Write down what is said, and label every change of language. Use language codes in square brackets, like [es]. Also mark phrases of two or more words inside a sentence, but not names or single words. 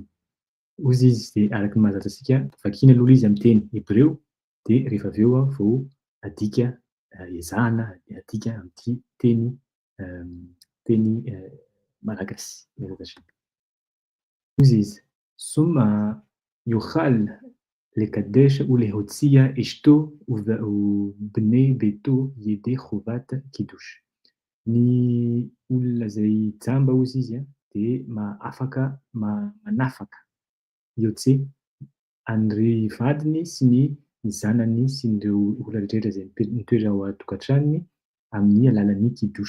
[mg] Ozy izy dia araka ny mahazatra antsika vakiana aloha izy amin'ny teny hebreo dia rehefa avy eo vao adika ezahana adika amin'ity teny malagasy. [he] בעזרת השם. [mg] Ozy izy [he] סומא יכול לקדש ולהוציא אשתו ובני ביתו ידי חובת קידוש. [mg] Ny olona izay jamba ozy izy dia manafaka yotse an'ireo vadiny sy ny zanany sy ireo olona rehetra izay mitoetra ao an-tokantranony amin'ny alalan'ny kidush.